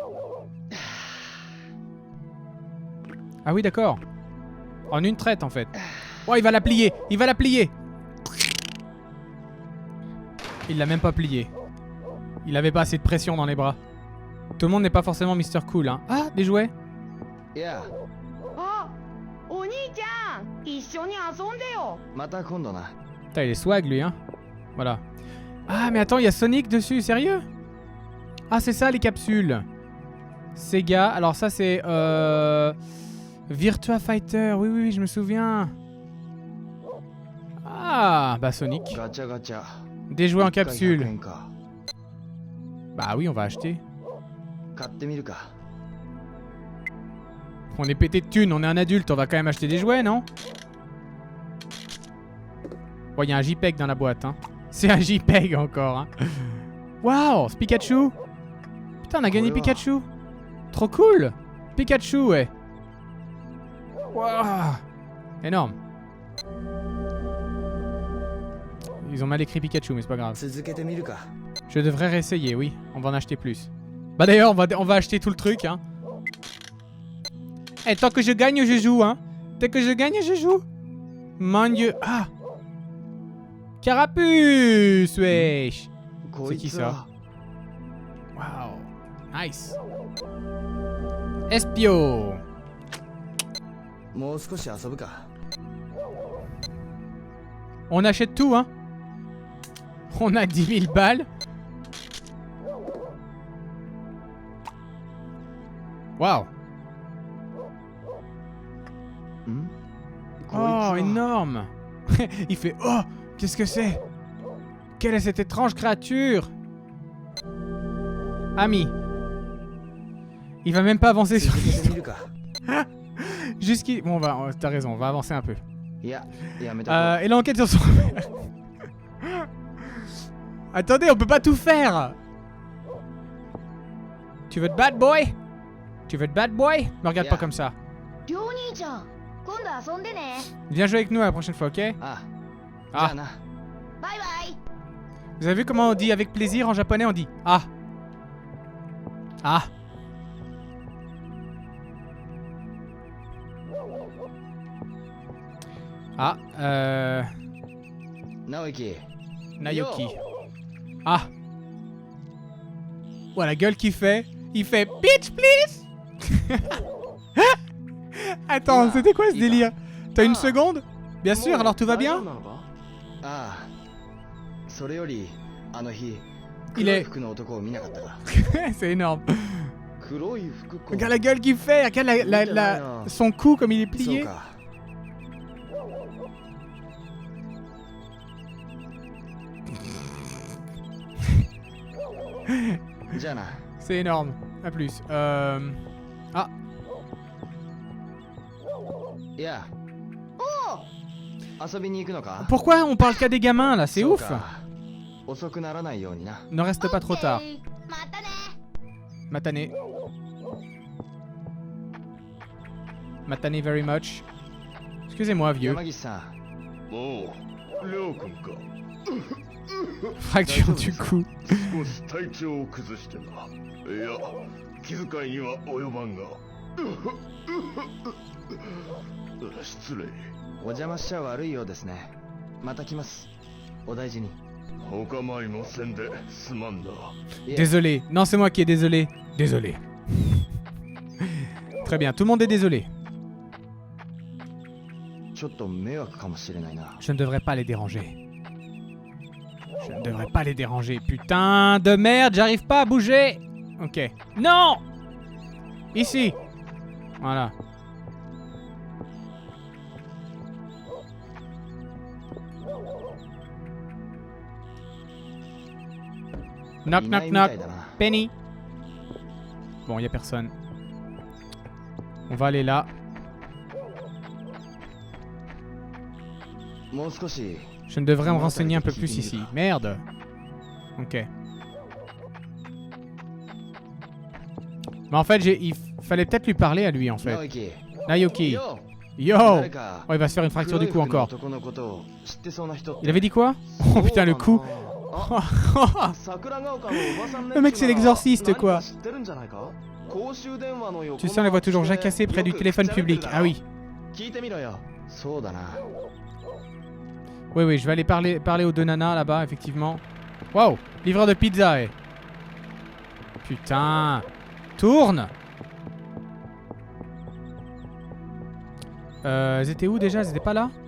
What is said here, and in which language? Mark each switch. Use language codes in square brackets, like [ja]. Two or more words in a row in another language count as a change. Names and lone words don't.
[fr] Ah oui, d'accord. En une traite en fait. Oh, il va la plier. Il va la plier. Il l'a même pas plié. Il avait pas assez de pression dans les bras. Tout le monde n'est pas forcément Mr. Cool, hein. Ah, des jouets. [ja] いや、あ、お兄ちゃん、一緒に遊んでよ。また今度な。 [fr] Putain, il est swag lui, hein. Voilà. Ah, mais attends, il y a Sonic dessus, sérieux? Ah, c'est ça les capsules. Sega. Alors ça c'est Virtua Fighter. Oui, oui, oui, je me souviens. Ah, bah Sonic. [ja] ガチャガチャ。 [fr] Des jouets en [ja] 1回100 [fr] capsule. [ja] 円か。 [fr] Bah oui, on va acheter. [ja] 買ってみるか。 [fr] On est pété de thunes, on est un adulte, on va quand même acheter des jouets, non? Bon, il y a un JPEG dans la boîte, hein. C'est un JPEG encore, hein. Waouh, c'est Pikachu. Putain, on a gagné Pikachu. Trop cool. Pikachu, ouais. Waouh. Énorme. Ils ont mal écrit Pikachu, mais c'est pas grave. [ja] 続けてみるか。 [fr] Je devrais réessayer, oui. On va en acheter plus. Bah d'ailleurs, on va acheter tout le truc, hein. Eh, tant que je gagne, je joue, hein. Dès que je gagne, je joue. Mon dieu. Ah. Carapuce, wesh. [ja] こいつは。 [fr] Wow. Nice. Espio. [ja] もう少し遊ぶか。 [fr] On achète tout, hein. On a 10 000 balles. Waouh. [ja] ん？ [fr] Oh, énorme. Il fait oh, qu'est-ce que c'est? Quelle est cette étrange créature? Ami. Il va même pas avancer sur [ja] 続けてみるか。 [fr] jusqu'ici. Bon, t'as raison, on va avancer un peu. [ja] いや、やめとこう。 [fr] Et l'enquête sur son père. Attendez, on peut pas tout faire. Tu veux être [en] bad boy? [fr] Tu veux être [en] bad boy? [fr] Me regarde pas comme ça. [ja] りょう兄ちゃん、今度遊んでね。 [fr] Viens jouer avec nous la prochaine fois, ok? [ja] ああ。じ [fr] Ah. [ja] ゃあな。バイバイ。 [fr] Vous avez vu comment on dit avec plaisir en japonais? On dit ah. Ah. Ah, Naoki. Naoki. Ah. Ouais, la gueule qu'il fait. Il fait [en] bitch, please. [fr] Attends, c'était quoi ce délire? T'as une seconde? Bien sûr, alors tout va bien? [ja] ああ。それより、あの日、 [fr] Il [ja] 黒い [fr] est... [ja] 服の男を見なかったか。 [fr] C'est énorme. [ja] 黒い服か。 [fr] Regarde la gueule qu'il fait. Regarde son cou comme il est [ja] そう [fr] plié. [ja] か。 じゃあな。 [fr] C'est énorme. A plus. Ah. [ja] いや。遊びに行くのか？ [fr] Pourquoi on parle qu'à des gamins là? C'est [ja] そう [fr] ouf. [ja] か。遅くならないようにな。 [fr] Ne reste pas trop tard. [ja] またね。またね。またね [en] very much. [fr] Excusez-moi, vieux. [ja] 山岸さん。おう、りょうくんか。 [fr] Fracture du cou. [ja] 少し体調を崩してな。いや、気遣いには及ばんが。失礼。お邪魔しちゃ悪いようですね。また来ます。お大事に。お構いもせんですまんだ。いえ [fr] Désolé. Non, c'est moi qui est désolé. Désolé. Très bien, tout le monde est désolé. [ja] ちょっと迷惑かもしれないな。 [fr] Je ne devrais pas les déranger. Je ne devrais pas les déranger. Putain de merde, j'arrive pas à bouger. Ok. Non! Ici. Voilà. Knock, [ja] いな [fr] knock, [ja] いみた [fr] knock. [ja] いだな。 [fr] Penny. Bon, y a personne. On va aller là. [ja] もう少し [fr] Je ne devrais me renseigner un peu plus ici. Merde. Ok. Mais en fait, il fallait peut-être lui parler à lui, en fait. Naoki. Naoki. Yo. Yo. [ja] 誰か [fr] Oh, il va se faire une fracture du cou [ja] 黒い服の [fr] encore. [ja] 男のことを知ってそうな人って [fr] Il avait dit quoi? Oh putain, le coup. [ja] あ桜ヶ丘のおばさん [fr] Le mec, c'est l'exorciste, quoi. [ja] 知ってるんじゃないか公衆電話の横 [fr] Tu sais, on les voit toujours jacasser près du téléphone public. Ah oui. [ja] 聞いてみろよそうだな [fr] Oui, oui, je vais aller parler aux deux nanas là-bas, effectivement. Waouh, livreur de pizza, eh. Putain. Tourne. Elles étaient où déjà? Elles étaient pas là?